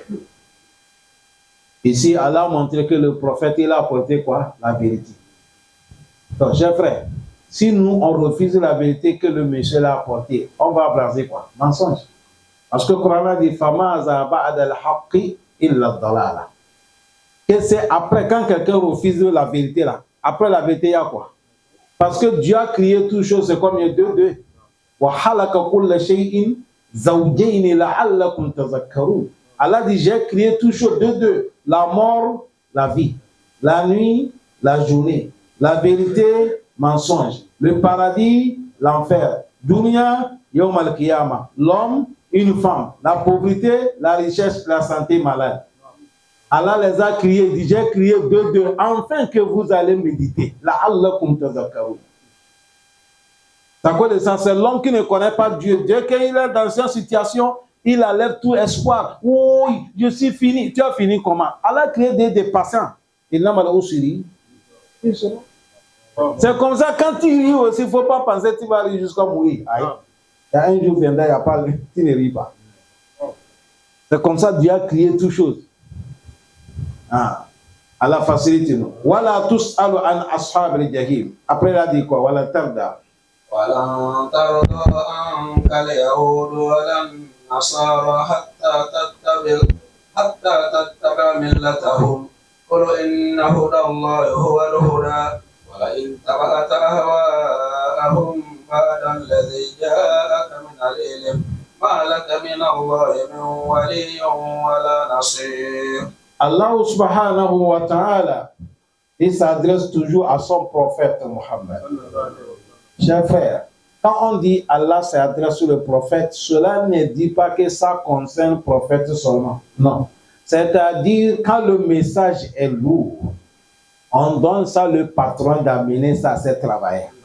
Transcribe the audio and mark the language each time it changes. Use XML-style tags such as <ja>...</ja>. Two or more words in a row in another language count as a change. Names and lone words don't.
<fr>Ici, Allah a montré que le prophète, il a apporté quoi? La vérité. Donc, chers frères, si nous, on refuse la vérité que le monsieur l'a apportée, on va abraser quoi? Mensonge. Parce que le Coran dit</fr> <ar>فماذا بعد الحق إلا الضلال.</ar> <fr>Que c'est après, quand quelqu'un refuse la vérité là, après la vérité, il y a quoi? Parce que Dieu a créé toutes choses, c'est comme il y a deux.</fr> <ar>وخلق كل شيء زوجين لعلكم تذكرون.</ar> <fr>Allah dit j'ai créé toutes choses deux. La mort, la vie. La nuit, la journée. La vérité, mensonge. Le paradis, l'enfer. Dunya,</fr> <ar>يوم القيامة.</ar> <fr>L'homme, une femme. La pauvreté, la richesse, la santé, malade. Allah les a créés, dit j'ai créé deux, afin que vous allez méditer.</fr> <ar>لعلكم تذكرون.</ar> <fr>C'est l'homme qui ne connaît pas Dieu. Dieu, quand il est dans cette situation, il enlève tout espoir. Oh, je suis fini. Tu as fini comment? Allah a créé des patients. Il n'a pas aussi. C'est comme ça, quand tu ris aussi, il ne faut pas penser que tu vas rire jusqu'à mourir. Aïe. Il y a un jour viendra, il n'y a pas, tu ne ris pas. C'est comme ça, Dieu a créé toutes choses. Ah. Allah facilite nous.</fr> <ar>ولا تسأل عن أصحاب الجحيم.</ar> <fr>Après, il a dit quoi?</fr> <ar>ولا ترضى. ولن ترضى عنك اليهود ولا النصارى حتى تتبع ملتهم قل إن هدى الله هو الهدى ولئن تبعت أهواءهم بعد الذي جاءك من العلم ما لك من الله من ولي ولا نصير. الله سبحانه وتعالى,</ar> <fr>il s'adresse toujours à son prophète Mohammed. Chers frères, quand on dit Allah s'adresse sur le prophète, cela ne dit pas que ça concerne le prophète seulement. Non. C'est-à-dire, quand le message est lourd, on donne ça le patron d'amener ça à ses travailleurs.</fr>